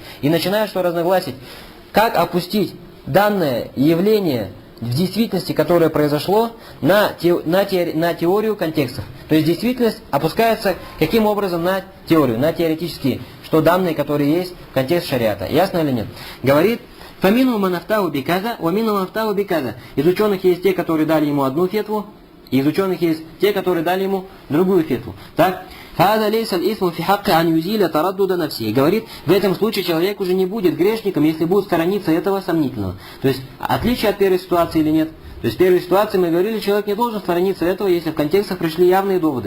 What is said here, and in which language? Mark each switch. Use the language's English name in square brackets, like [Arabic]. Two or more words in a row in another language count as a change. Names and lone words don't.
[Russian] И начинают что разногласить, как опустить данное явление в действительности, которое произошло, на теорию контекстов. То есть действительность опускается каким образом на теорию, на теоретические, что данные, которые есть в контексте шариата. Ясно или нет? Говорит, [Arabic] فمنهم من أفتاه بكذا، ومنهم من أفتاه بكذا. [Russian] Из ученых есть те, которые дали ему одну фетву, и из ученых есть те, которые дали ему другую фетву. Так? Говорит, в этом случае человек уже не будет грешником, если будет сторониться этого сомнительного. То есть, отличие от первой ситуации или нет? То есть в первой ситуации мы говорили, человек не должен сторониться этого, если в контекстах пришли явные доводы.